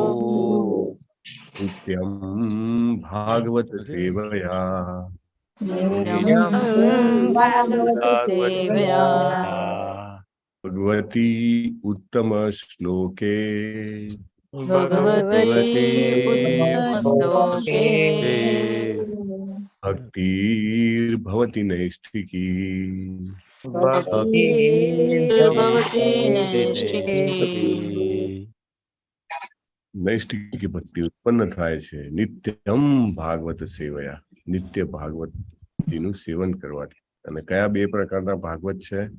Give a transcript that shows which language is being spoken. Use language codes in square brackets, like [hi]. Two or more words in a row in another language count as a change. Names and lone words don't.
[sa] नित्यं भागवत सेवया भगवती उत्तम श्लोके भगवते भक्तिर्भवति नैष्ठिकी। [gu] નૈષ્ઠિક ભક્તિ ઉત્પન્ન થાય છે [sa] नित्यम् भागवत सेवया, [gu] નિત્ય ભાગવતીનું સેવન કરવાથી. અને કયા બે પ્રકારના ભાગવત છે?